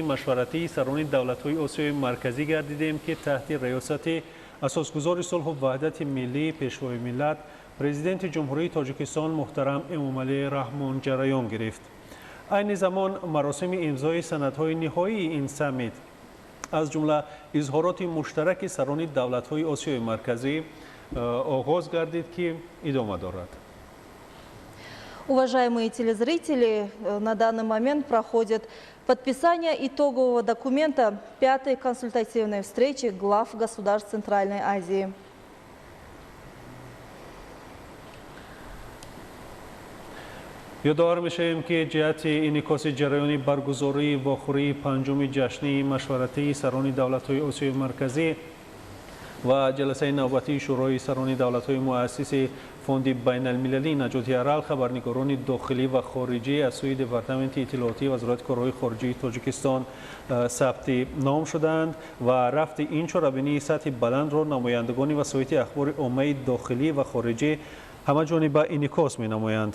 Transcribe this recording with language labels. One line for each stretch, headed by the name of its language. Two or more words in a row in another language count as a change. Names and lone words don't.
Tajik: مشورتی سران دولت‌های آسیای مرکزی گردیدیم که تحت ریاست اساسگزار صلح و وحدت ملی پیشوای ملت پرزیدنت جمهوری تاجیکستان محترم امامعلی رحمان جریان گرفت. عین زمان مراسم امضای سندهای نهایی این سمیت از جمله اظهارات مشترک سران دولت‌های آسیای مرکزی آغاز گردید که ادامه دارد.
Russian: Уважаемые телезрители, на данный момент проходит подписание итогового документа 5-й консультативной встречи глав государств Центральной Азии.
Tajik: یادآور می‌شویم که جهت انعکاس جریان برگزاری واخوری پنجم جشنی مشورتی سران دولت‌های آسیای مرکزی و جلسه نوبتی شورای سران دولت‌های مؤسس فوند بین المللی نجات ارل خبرنگاران داخلی و خارجی از سوی دپارتمنت اطلاعاتی وزارت کارهای خارجه تاجیکستان ثبت نام شدند و رفت این چهاربینی سطح بلند را نمایندگان وسایط اخبار عامه داخلی و خارجی همه جانبه انعکاس می‌نمایند.